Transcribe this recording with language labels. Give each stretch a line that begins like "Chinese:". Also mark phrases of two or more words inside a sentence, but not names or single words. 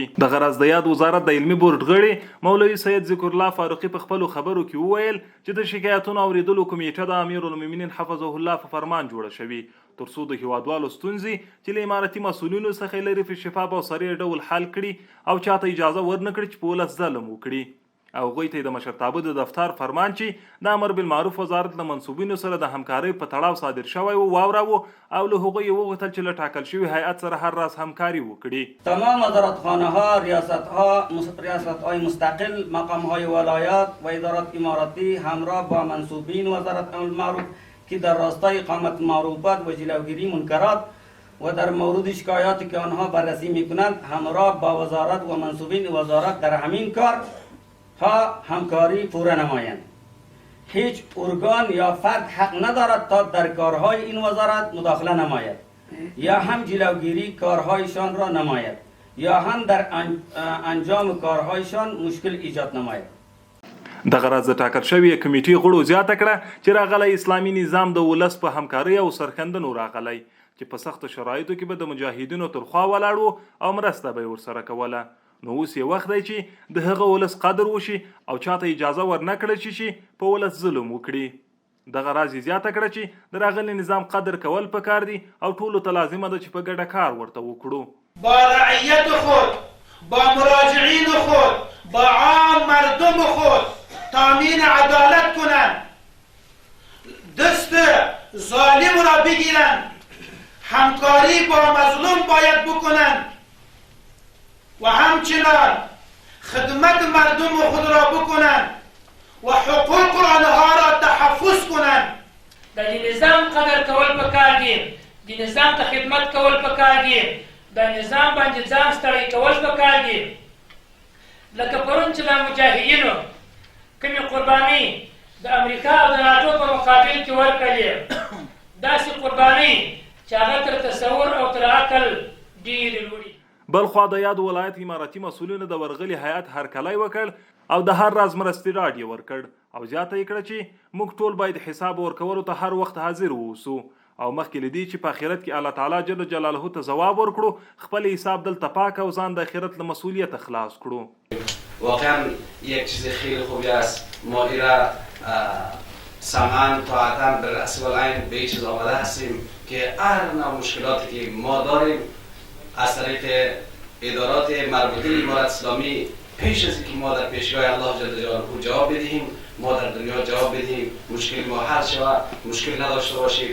Pashto: د غرض د یاد وزارت د علمي بورډ غړي مولوي سید ذکر الله فاروقي په خپلو خبرو کې وویل چې د شکایتونو اوریدلو کمیټه د امیرالمؤمنین
Arabic: حفظه الله
Pashto: په فرمان جوړه شوې ترڅو د هیوادوالو ستونزې چې له امارتي مسؤلینو څخه لري په شفاف او صریح ډول حل کړي او چاته اجازه ورنکړي چې په ولس ظلم وکړي. او هغوی ته د مشرتابه د دفتر فرمان چې د امر بالمعروف وزارت له منصوبینو سره د همکارۍ په تړاو صادر شوی و واوراوه او له هغوی وغوښتل چې له ټاکل شوي هیئت سره هر راز همکاري وکړي.
Persian: تمام وزارتخانه‌ها، ریاست‌های مستقل، مقام‌های ولایات و ادارات اماراتی همراه با منصوبین وزارت المعروف که در راستای اقامت معروفات و جلوگیری منکرات و در مورد شکایاتی که آنها بررسی میکنند همراه با وزارت و منصوبین وزارت در همین کار ها همکاری پوره نمایند. هیچ ارگان یا فرد حق ندارد تا در کارهای این وزارت مداخله نماید یا هم جلوگیری کارهایشان را نماید یا هم در انجام کارهایشان مشکل ایجاد نماید.
Pashto: د غرض د ټاکل شوی کمیټې غړو زیاته کړه چې راغلی اسلامي نظام د ولس په همکارۍ او سرښندنو راغلی چې په سختو شرایطو کې به د مجاهدینو تر خوا ولاړو او مرسته به یې ورسره کوله. نو اوس یې وخت دی چې د هغه ولس قدر وشي او چاته اجازه ورنه کړل شي چې په ولس ظلم وکړي. دغه راز یې زیاته کړه چې د راغلي نظام قدر کول پکار دي او ټولو ته لازمه ده چې په ګډه کار ورته وکړو.
Persian: با رعیت خود، با مراجعین خود، با عام مردم خود تامین عدالت کنند، دست ظالم را بگیرند، همکاری با مظلوم باید بکنند و همچنان خدمت مردم خود را بکنند و حقوق آنها را تحفظ کنند.
Pashto: د نظام قدر کول پکار دي، د نظام ته خدمت کول پکار دي، د نظام باندې ځان ستړی کول پکار دي. لکه پرون چې د مجاهدینو کومې قربانۍ د امریکا او د ناټو په مقابل کې ورکړلې، داسې قربانۍ چې هغه تر تصور او تر عقل ډېرې لوړې. بلخوا د یاد ولایت امارتي مسؤلینو د ورغلي هیئت هرکلی وکړ او د هر راز مرستې ډاډ یې ورکړ او زیاته یې کړه چې موږ ټول باید حساب ورکولو ته هر وخت حاضر واوسو او مخکې له دې چې په آخرت کې
Arabic: الله تعالی جل جلاله
Pashto: ته ځواب ورکړو خپل حساب دلته پاک او ځان د آخرت له مسئولیت خلاص کړو.
Persian: واقعا یک چیز خیلی خوبی است. ما ایرا
Arabic: سمعا طاعتا
Persian: به رأس والعین به این چیز آمده هستیم که هر نوع مشکلاتی که ما داریم از طریق ادارات مربوطه امارت اسلامی پیش از اینکه ما در پیشگاه
Arabic: الله جل جلاله
Persian: جواب بدهیم، ما در دنیا جواب بدهیم، مشکل ما حل شود، مشکل نداشته باشیم.